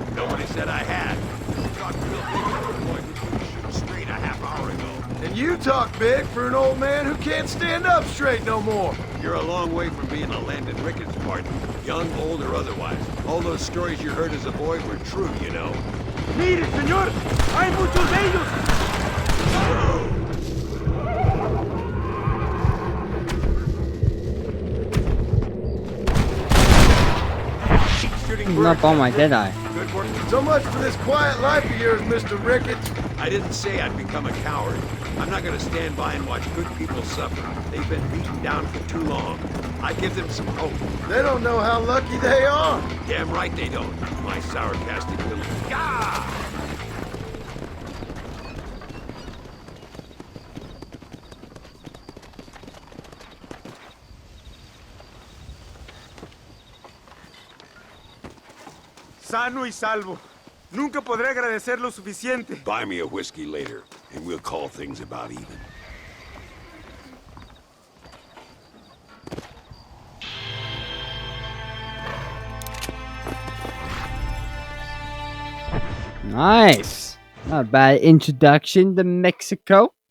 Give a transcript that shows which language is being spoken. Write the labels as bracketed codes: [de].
[en] Nobody said I had. Talked real big for a boy who couldn't shoot straight a half hour ago. And you talk big for an old man who can't stand up straight no more. You're a long way from being a Landon Ricketts partner, young, old, or otherwise. All those stories you heard as a boy were true, you know. [es] Mire, señor, hay muchos de ellos. [en] He's not on my dead eye. Good work. So much for this quiet life of yours, Mr. Ricketts. I didn't say I'd become a coward. I'm not going to stand by and watch good people suffer. They've been beaten down for too long. I give them some hope. They don't know how lucky they are. Damn right they don't. My sarcastic little... Gah! [es] Sano y salvo. Nunca podré agradecer lo suficiente. [en] Buy me a whiskey later, and we'll call things about even. Nice. Not a bad introduction to Mexico.